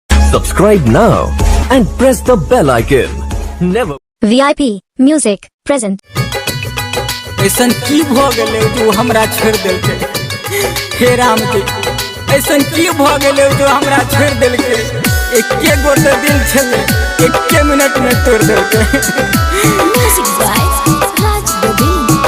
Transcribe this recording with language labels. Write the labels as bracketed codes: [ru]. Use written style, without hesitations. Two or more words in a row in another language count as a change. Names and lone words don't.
[en] Subscribe now and press the bell icon. Never. VIP Music present. [mai] ऐसन की भ गेले जो हमरा छोड़ देलके हे राम के। ऐसन की भ गेले जो हमरा छोड़ देलके। एके गोटे दिल छले एके मिनट में तोड़ देलके। [en] Music by Raj Govind.